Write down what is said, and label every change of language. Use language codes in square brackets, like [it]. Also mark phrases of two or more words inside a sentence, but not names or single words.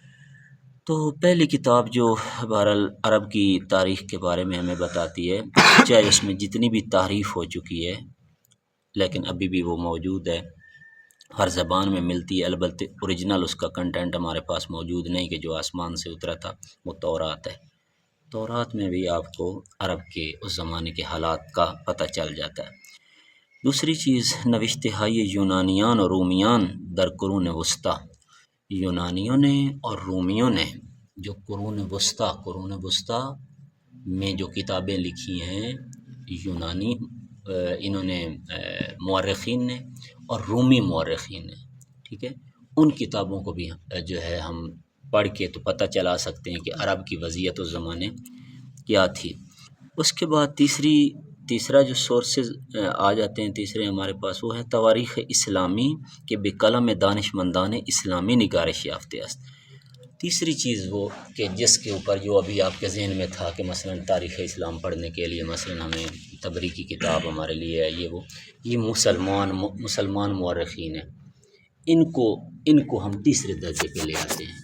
[ur] تو پہلی کتاب جو بہرحال عرب کی تاریخ کے بارے میں ہمیں بتاتی ہے، چاہے اس میں جتنی بھی تعریف ہو چکی ہے لیکن ابھی بھی وہ موجود ہے، ہر زبان میں ملتی ہے، البتہ اوریجنل اس کا کنٹینٹ ہمارے پاس موجود نہیں کہ جو آسمان سے اترا تھا، وہ تورات ہے۔ تورات میں بھی آپ کو عرب کے اس زمانے کے حالات کا پتہ چل جاتا ہے۔ دوسری چیز [fa] نوشتہائے یونانیان اور رومیان در قرون وسطی، [ur] یونانیوں نے اور رومیوں نے جو قرون وسطی میں جو کتابیں لکھی ہیں یونانی انہوں نے مورخین نے اور رومی مورخین نے، ٹھیک ہے، ان کتابوں کو بھی جو ہے ہم پڑھ کے تو پتہ چلا سکتے ہیں کہ عرب کی وضعیت اس زمانے کیا تھی۔ اس کے بعد تیسرا جو سورسز آ جاتے ہیں تیسرے ہمارے پاس وہ ہے [fa] تواریخ اسلامی کے بقلم دانش مندان اسلامی نگارش یافتہ است۔ [ur] تیسری چیز وہ کہ جس کے اوپر جو ابھی آپ کے ذہن میں تھا کہ مثلا تاریخ اسلام پڑھنے کے لیے مثلا ہمیں طبری کی کتاب ہمارے لیے ہے، یہ مسلمان مورخین ہیں، ان کو ہم تیسرے درجے پہ لے آتے ہیں۔